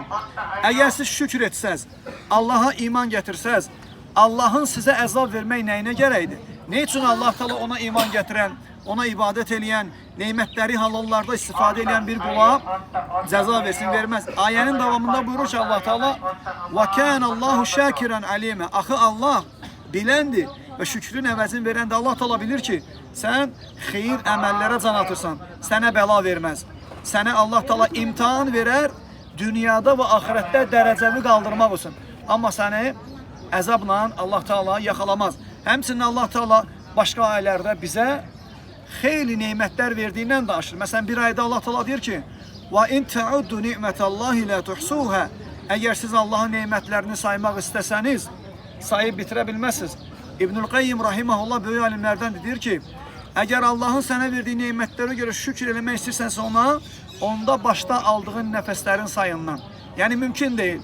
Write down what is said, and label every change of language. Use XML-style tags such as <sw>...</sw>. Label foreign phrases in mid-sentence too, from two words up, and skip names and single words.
<az>Əgər siz şükür etsəz, Allaha iman gətirsəz, Allahın sizə əzab vermək nəyinə gərəkdir? Ne üçün Allah Teala ona iman gətirən, ona ibadət eləyən, neymətləri halallarda istifadə edən bir qula cəza versin, verməz. Ayənin davamında buyurur ki, Allah Teala:</az> <ar>وَكَانَ اللّٰهُ شَاكِرًا عَلِيمًا.</ar> <az>Axı Allah biləndir və şükrün əvəzini verəndə Allah Teala bilir ki, sən xeyir əməllərə can atırsan, sənə bəla verməz. Sənə Allah Teala imtihan verər, dünyada və axirətdə dərəcəvi qaldırmaq üçün. Amma səni əzabla Allah Teala yaxalamaz. Həmçinin Allah Teala başqa ayələrdə bizə xeyli neymətlər verdiyindən danışır. Məsələn, bir ayda Allah Teala deyir ki:</az> <ar>وَاِنْ تَعُدُّ نِعْمَةَ اللّٰهِ لَا تُحْسُوهَا.</ar> <az>Əgər siz Allahın neymətlərini saymaq istəsəniz, sayıb bitirə bilməzsiniz. İbnül Qayyim rahimehullah böyük alimlərdən deyir ki, əgər Allahın sənə verdiyi neymətlərə görə şükür eləmək istəyirsənsə ona, onda başda aldığın nəfəslərin sayından. Yəni mümkün deyil.</az>